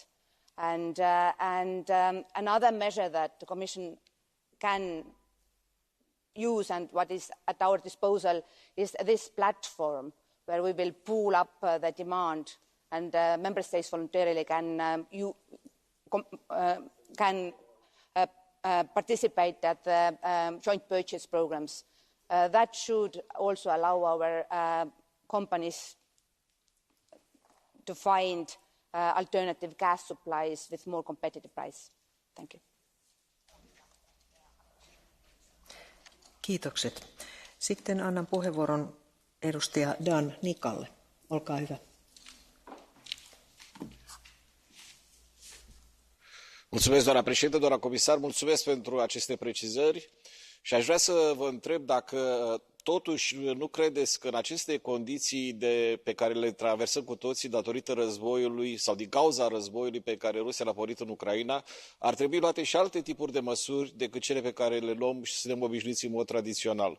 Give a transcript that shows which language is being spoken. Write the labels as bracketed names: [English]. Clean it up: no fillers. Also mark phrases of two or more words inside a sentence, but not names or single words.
[English] And another measure that the Commission can use and what is at our disposal is this platform where we will pool up the demand and member states voluntarily can participate at the joint purchase programs. That should also allow our companies to find alternative gas supplies with more competitive price. Thank you. [Finnish] Kiitokset. Sitten annan puheenvuoron edustaja Dan Nikalle. Olkaa hyvä. [Romanian] Mulțumesc, doamna președintă, doamna comisar, mulțumesc pentru aceste precizări și aș vrea să vă întreb dacă totuși nu credeți că în aceste condiții pe care le traversăm cu toții datorită războiului sau din cauza războiului pe care Rusia l-a pornit în Ucraina, ar trebui luate și alte tipuri de măsuri decât cele pe care le luăm și suntem obișnuiți în mod tradițional.